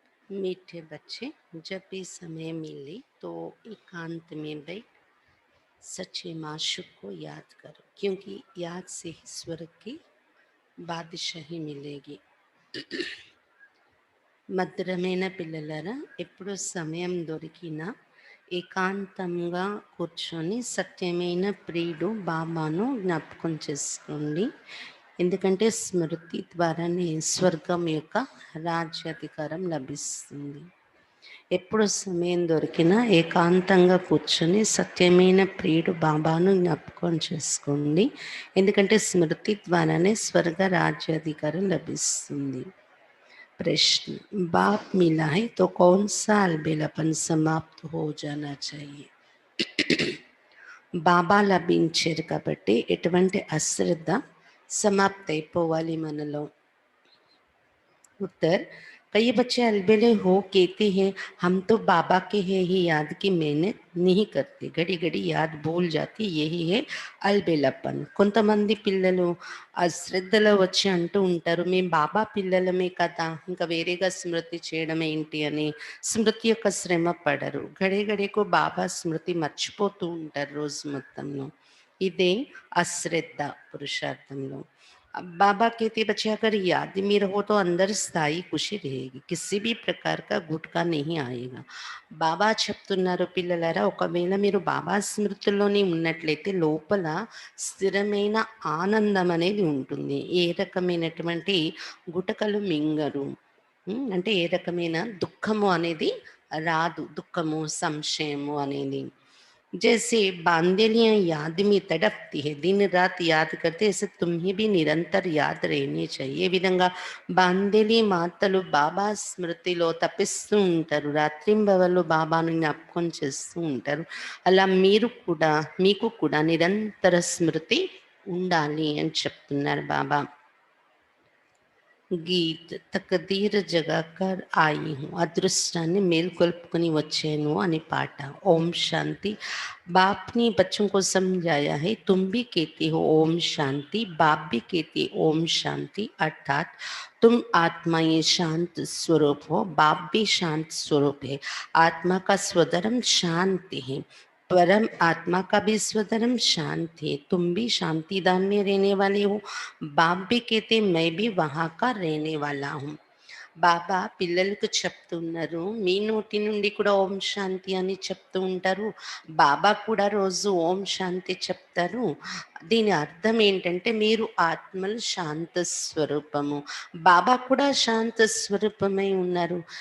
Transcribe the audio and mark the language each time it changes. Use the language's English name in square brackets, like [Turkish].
[Hindi] मीठे बच्चे, जब भी समय मिले तो एकांत में बैठ सच्चे माशूक को याद करो, क्योंकि याद से ही स्वर्ग की బాదిషాహి మిలేగి. [Telugu] మధురమైన పిల్లలరా, ఎప్పుడు సమయం దొరికినా ఏకాంతంగా కూర్చొని సత్యమైన ప్రియుడు బాబాను జ్ఞాపకం చేసుకోండి. ఎందుకంటే స్మృతి ద్వారానే స్వర్గం యొక్క రాజ్యాధికారం లభిస్తుంది. ఎప్పుడు సమయం దొరికినా ఏకాంతంగా కూర్చొని సత్యమైన ప్రియుడు బాబాను జ్ఞాపకం చేసుకోండి. ఎందుకంటే స్మృతి ద్వారానే స్వర్గ రాజ్యాధికారం లభిస్తుంది. [Hindi] प्रश्न, बाप मिला है तो कौन सा अलबेलापन समाप्त हो जाना चाहिए? [Telugu] బాబా లభించారు కాబట్టి ఎటువంటి అశ్రద్ధ సమాప్త అయిపోవాలి మనలో. [Hindi] उत्तर, कई बच्चे अलबेले हो कहते हैं हम तो बाबा के हैं ही याद की मेहनत नहीं करते, घड़ी घड़ी याद भूल जाती, यही है అల్బేలప్పన్. [Telugu] కొంతమంది పిల్లలు అశ్రద్ధలో వచ్చి అంటూ ఉంటారు, మేము బాబా పిల్లలమే కదా, ఇంకా వేరేగా స్మృతి చేయడం ఏంటి అని స్మృతి యొక్క శ్రమ పడరు. గడే గడేకు బాబా స్మృతి మర్చిపోతూ ఉంటారు రోజు మొత్తంలో. ఇదే అశ్రద్ధ పురుషార్థంలో. [Hindi] अब बाबा कहते बच्चे अगर याद में रहो तो अंदर स्थायी खुशी रहेगी, किसी भी प्रकार का गुटका नहीं आएगा. [Telugu] బాబా చెప్తున్నారు, పిల్లలారా, ఒకవేళ మీరు బాబా స్మృతిలోనే ఉన్నట్లయితే లోపల స్థిరమైన ఆనందం అనేది ఉంటుంది. ఏ రకమైనటువంటి గుటకలు మింగరు. అంటే ఏ రకమైన దుఃఖము అనేది రాదు, దుఃఖము సంశయము అనేది. [Hindi] जैसे बांधेलियां याद में तड़पती है, दिन रात याद करते, ऐसे तुम्हें भी निरंतर याद रहनी चाहिए. [Telugu] ఏ విధంగా బాంధేలి మాతలు బాబా స్మృతిలో తపిస్తూ ఉంటారు, రాత్రింబవళ్ళు బాబాను జ్ఞాపకం చేస్తూ ఉంటారు. అలా మీరు కూడా, మీకు కూడా నిరంతర స్మృతి ఉండాలి అని చెప్తున్నారు బాబా. గీత్, తకదీర్ జగాకర్ ఆయి హూ, అదృష్టాన్ని మేల్కొల్పుకొని వచ్చాను అని పాట. ఓం శాంతి. [Hindi] बाप ने बच्चों को समझाया है, तुम भी कहते हो ओम शांति, बाप भी कहते ओम शांति, अर्थात तुम आत्मा ये शांत स्वरूप हो, बाप भी शांत स्वरूप है. आत्मा का स्वधर्म शांति है, परम आत्मा का भी स्वधर्म शांत है. तुम भी शांति धाम में रहने वाले हो, बाप भी कहते मैं भी वहाँ का रहने वाला हूँ. [Telugu] బాబా పిల్లలకు చెప్తున్నారు, మీ నోటి నుండి కూడా ఓం శాంతి అని చెప్తూ ఉంటారు, బాబా కూడా రోజు ఓం శాంతి చెప్తారు. దీని అర్థం ఏంటంటే మీరు ఆత్మలు శాంత స్వరూపము, బాబా కూడా శాంత స్వరూపమై ఉన్నారు.